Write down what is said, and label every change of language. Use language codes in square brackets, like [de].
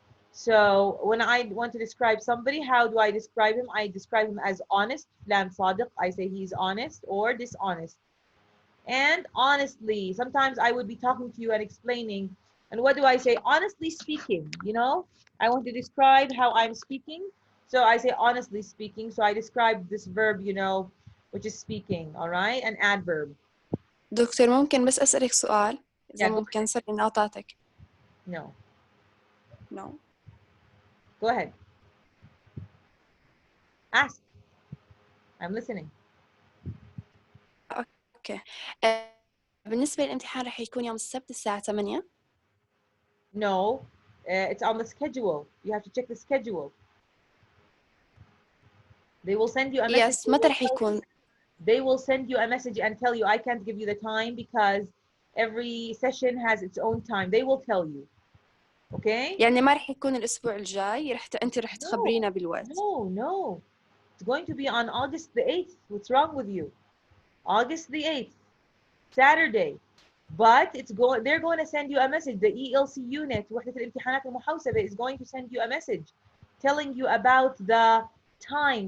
[en] So when I want to describe somebody, how do I describe him? I describe him as honest, [ar] فلان صادق. [en] I say he's honest, or dishonest. And honestly, sometimes I would be talking to you and explaining, and what do I say? Honestly speaking, you know, I want to describe how I'm speaking. So I say honestly speaking. So I describe this verb, you know, which is speaking, all right? An adverb. [ar] دكتور ممكن بس أسألك سؤال إذا [en] Yeah, go [ar] ممكن سوري إني قاطعتك. [en] no. No. Go ahead. Ask. I'm listening. [ar] أوكي. بالنسبة للامتحان رح يكون يوم السبت الساعة 8. [en] No. It's on the schedule. You have to check the schedule. They will send you a message. Yes. [ar] متى رح يكون؟ [en] They will send you a message and tell you, I can't give you the time because every session has its own time. They will tell you. Okay? [ar] يعني ما رح يكون الأسبوع الجاي أنت رح [en] No, [ar] تخبرينا بالوقت. [en] no. It's going to be on August the 8th. What's wrong with you? August the 8th, Saturday. But they're going to send you a message. The ELC unit, [ar] وحدة الامتحانات المحوسبة, [en] is going to send you a message telling you about the time.